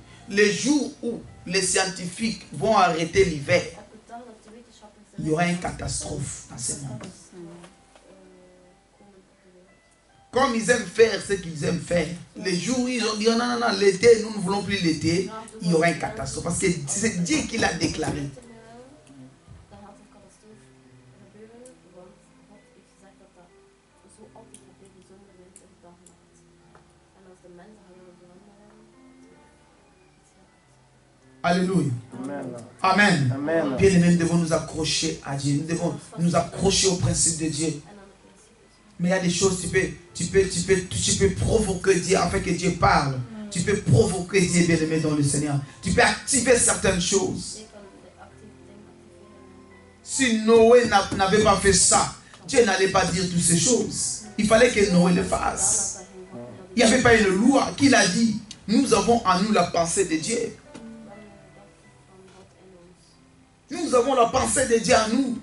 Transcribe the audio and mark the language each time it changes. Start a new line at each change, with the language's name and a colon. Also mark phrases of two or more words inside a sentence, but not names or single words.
French: Les jours où les scientifiques vont arrêter l'hiver, il y aura une catastrophe dans ce monde. Comme ils aiment faire ce qu'ils aiment faire, les jours où ils ont dit non, non, non, l'été, nous ne voulons plus l'été, il y aura une catastrophe. Parce que c'est Dieu qui l'a déclaré.
Dutch: Dan gaat er een catastrofe gebeuren, want God heeft gezegd dat dat zo altijd gaat blijven, zomer, winter, dag en nacht. En als de mensen gaan willen veranderen, iets heel ergs.
French: Alléluia. Amen. Amen. Amen. Bien aimés, nous devons nous accrocher à Dieu. Nous devons nous accrocher au principe de Dieu.
Dutch: En aan de principes.
French: Mais il y a des choses, tu peux provoquer Dieu afin que Dieu parle. Tu peux provoquer Dieu, bien aimé dans le Seigneur. Tu peux activer certaines choses.
Dutch: Je kan de activiteiten activeren.
French: Si Noé n'avait pas fait ça, Dieu n'allait pas dire toutes ces choses. Il fallait que Noé le fasse. Il n'y avait pas une loi qui l'a dit. Nous avons en nous la pensée de Dieu. Nous avons la pensée de Dieu en nous.